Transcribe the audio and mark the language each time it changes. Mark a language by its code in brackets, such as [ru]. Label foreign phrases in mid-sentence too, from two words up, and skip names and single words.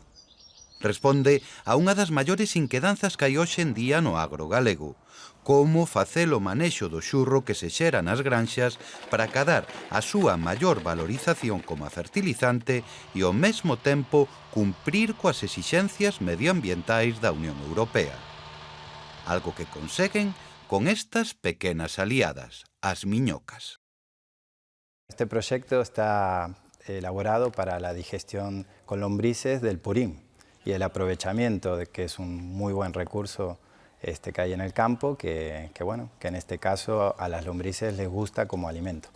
[gl] Responde a unha das maiores inquedanzas que hai hoxe en día no agro galego: como facer o manexo do xurro que se xera nas granxas para acadar a súa maior valorización como fertilizante e ao mesmo tempo cumprir coas exixencias medioambientais da Unión Europea. Algo que conseguen con estas pequenas aliadas, as miñocas. [es] Este proyecto está elaborado para la digestión con lombrices del purín y el aprovechamiento, de que es un muy buen recurso que hay en el campo, que en este caso a las lombrices les gusta como alimento.